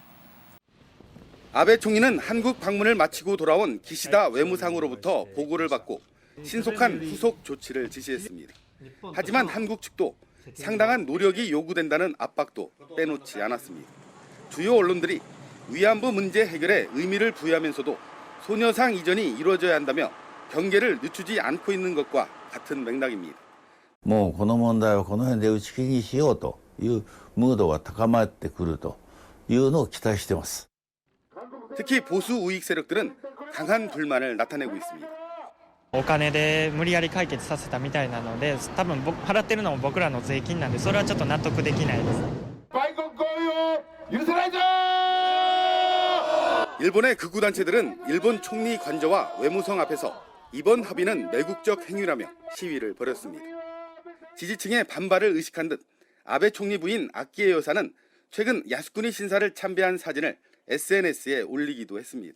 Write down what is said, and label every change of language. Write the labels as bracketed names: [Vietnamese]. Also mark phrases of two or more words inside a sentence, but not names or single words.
[Korean] 아베 총리는 한국 방문을 마치고 돌아온 기시다 외무상으로부터 보고를 받고 신속한 후속 조치를 지시했습니다. 하지만 한국 측도 상당한 노력이 요구된다는 압박도 빼놓지 않았습니다. 주요 언론들이 위안부 문제 해결에 의미를 부여하면서도 소녀상 이전이 이루어져야 한다며 경계를 늦추지 않고 있는 것과 같은 맥락입니다. [Japanese] もうこの問題はこの辺で打ち切りにしようというムードが高まってくるというのを期待しています。 [Korean] 특히 보수 우익 세력들은 강한 불만을 나타내고 있습니다. [Japanese] お金で無理やり解決させたみたいなので、多分払ってるのも僕らの税金なんで、それはちょっと納得できないです。 [Korean] 일본의 극우 단체들은 일본 총리 관저와 외무성 앞에서 이번 합의는 매국적 행위라며 시위를 벌였습니다. 지지층의 반발을 의식한 듯 아베 총리 부인 아키에 여사는 최근 야스쿠니 신사를 참배한 사진을 SNS에 올리기도 했습니다.